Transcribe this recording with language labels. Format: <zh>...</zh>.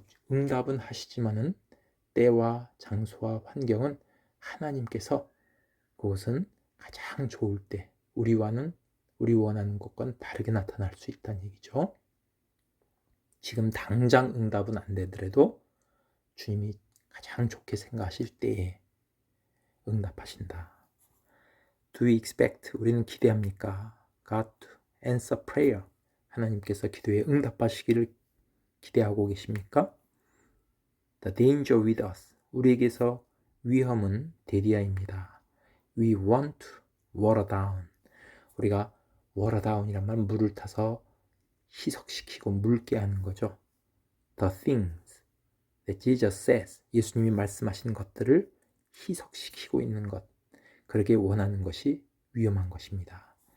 <ko>응답은 하시지만은 때와 장소와 환경은 하나님께서 그것은 가장 좋을 때 우리 원하는 것과는 다르게 나타날 수 있다는 얘기죠. 지금 당장 응답은 안 되더라도 주님이 가장 좋게 생각하실 때에 응답하신다.</ko> <en>Do we expect,</en> <ko>우리는 기대합니까?</ko> <en>God to answer prayer,</en> <ko>하나님께서 기도에 응답하시기를 기대하고 계십니까?</ko> <en>The danger with us,</en> <ko>우리에게서 위험은 데리아입니다.</ko> <en>We want to water down,</en> <ko>우리가 water down이란 말은 물을 타서 희석시키고 묽게 하는 거죠.</ko> <en>The things that Jesus says,</en> <ko>예수님이 말씀하신 것들을 희석시키고 있는 것, 그렇게 원하는 것이 위험한 것입니다.</ko>